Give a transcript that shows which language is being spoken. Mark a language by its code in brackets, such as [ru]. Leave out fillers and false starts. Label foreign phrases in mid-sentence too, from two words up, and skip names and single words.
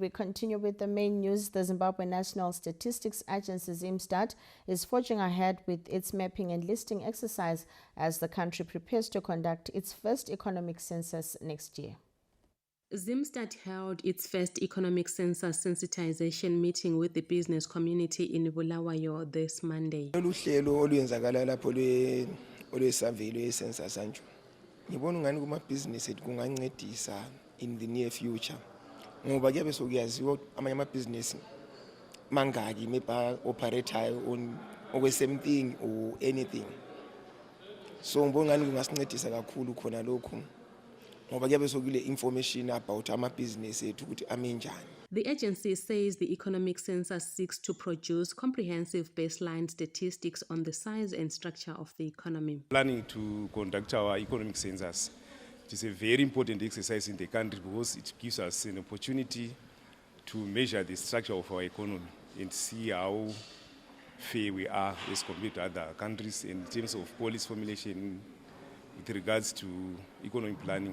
[en] We continue with the main news. The Zimbabwe National Statistics Agency, ZimStat, is forging ahead with its mapping and listing exercise as the country prepares to conduct its first economic census next year. ZimStat held its first economic census sensitization meeting with the business community in Bulawayo this Monday. [nd] ngibona ungani kumabhizinisi ethu kungancedisa [en] in the near future [nd] ngoba kuyabe sokuyaziwa amanye amabhizinisi mangaki [en] maybe operate on same thing or anything. [nd] So ngibona ngani kungasincedisa kakhulu khona lokho ngoba kuyabe sokule [en] information about [nd] amabhizinisi ethu ukuthi ame njani. [en] The agency says the economic census seeks to produce comprehensive baseline statistics on the size and structure of the economy. Planning to conduct our economic census, it is a very important exercise in the country because it gives us an opportunity to measure the structure of our economy and see how fair we are as compared to other countries in terms of policy formulation with regards to economic planning.